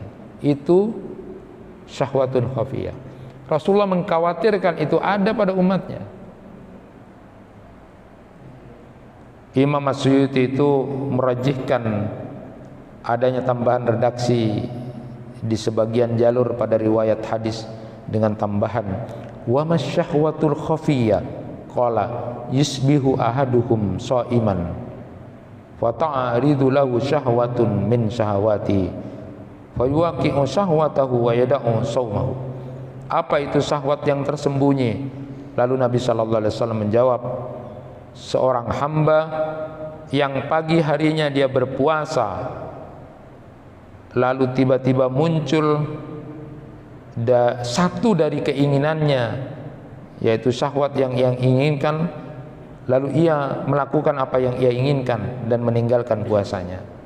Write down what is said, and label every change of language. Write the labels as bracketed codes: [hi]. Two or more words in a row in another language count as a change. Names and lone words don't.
[id] Itu [ar] شهوة خفية. [id] Rasulullah mengkhawatirkan itu ada pada umatnya. Imam As-Suyuti itu merajihkan adanya tambahan redaksi di sebagian jalur pada riwayat hadis dengan tambahan [ar] وما الشهوة الخفية قال يصبح أحدهم صائما فتعرض له شهوة من شهوات فيوقع شهوته ويدع صومه. [id] Apa itu syahwat yang tersembunyi? Lalu Nabi [ar] صلى الله عليه وسلم [id] menjawab, seorang hamba yang pagi harinya dia berpuasa, lalu tiba-tiba muncul satu dari keinginannya, yaitu syahwat yang inginkan, lalu ia melakukan apa yang ia inginkan dan meninggalkan puasanya.